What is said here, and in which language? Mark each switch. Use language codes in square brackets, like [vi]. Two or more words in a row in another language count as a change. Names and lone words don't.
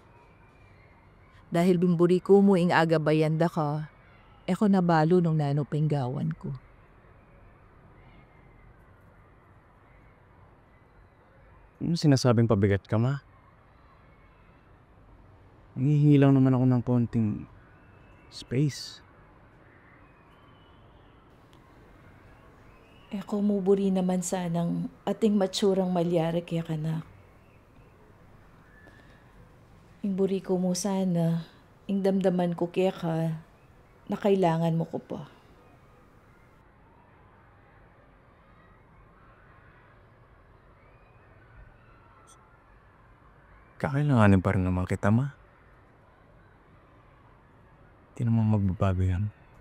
[pam] Dahil bimburi ko mo ing aga bayanda ka, eko nabalo nung nanupinggawan ko. [tl] Ano sinasabing pabigat ka, ma? Nangihingi lang naman ako ng konting space. [pam] Eko muburi naman sanang ating matsurang malyari kaya kanak. Ing buri ko mo sana, ing damdaman ko kaya ka, na kailangan mo ko pa. [tl] Kakailanganin pa rin naman kita, ma. Hindi naman magbabago yan.